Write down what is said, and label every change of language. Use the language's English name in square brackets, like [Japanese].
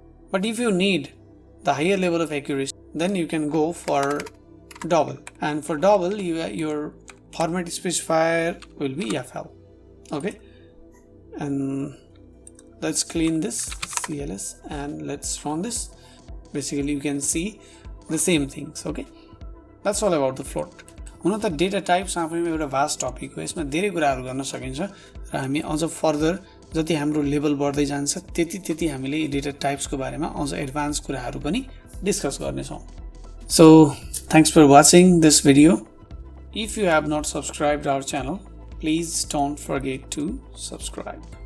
[English] But if you need the higher level of accuracy, then you can go for double, and for double your format specifier will be fl. Okay, and let's clean this CLS and let's run this. Basically you can see the same things. Okay, that's all about the float. [Nepali] हुन त data types आफैमा एउटा vast topic हो, यसमा धेरै कुराहरू गर्न सकिन्छ र हामी अझ फर्दर जति हाम्रो लेभल बढ्दै जान्छ त्यति हामीले डेटा टाइप्सको बारेमा अझ एडभान्स कुराहरू पनि डिस्कस गर्नेछौँ। [English] So thanks for watching this video. If you have not subscribed our channel, please don't forget to subscribe.